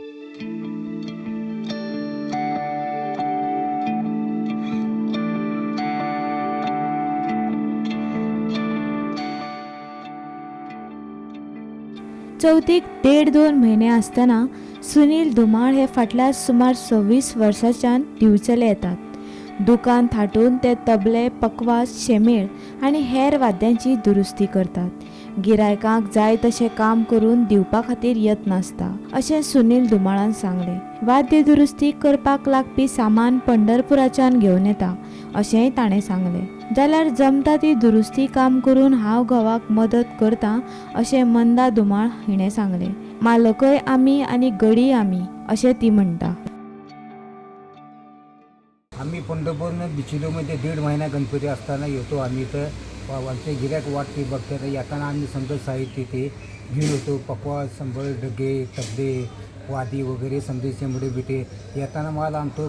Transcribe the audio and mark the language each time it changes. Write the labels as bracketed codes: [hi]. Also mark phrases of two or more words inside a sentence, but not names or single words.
[kok] चौथीक 1.5-2 महिने असताना सुनील धुमाळ हे फाटल्या सुमार 26 वर्सांच्यान दिवचले येतात। दुकान थाटून ते तबले, पकवाज, शेमेळ आनी हेर वाद्यांची दुरुस्ती करतात। गिरायकांक जाय तशें काम करून दिवपा खातीर यत्न आसता अशें सुनील धुमाळान सांगलें। वाद्य दुरुस्ती करपाक लागपी सामान पंढरपुराच्यान घेवन येता अशेंय ताणें सांगलें। जाल्यार जमता ती दुरुस्ती काम करून हांव घोवाक मदत करतां अशें मंदा धुमाळ हिणें सांगलें। मालकय आमी आनी गडी आमी अशें ती म्हणटा। [mr] आम्ही पंढरपूरनं बिचोलीमध्ये 1.5 महिना गणपती असताना येतो। आम्ही तर आमचे गिऱ्हाईक वाटते बघतात। येताना आम्ही समजा साहित्य ते घेऊन येतो, पकवाज, संबळ, डगे, तबले, वादी वगैरे समजे शेंबडे बिटे येताना माल आणतो।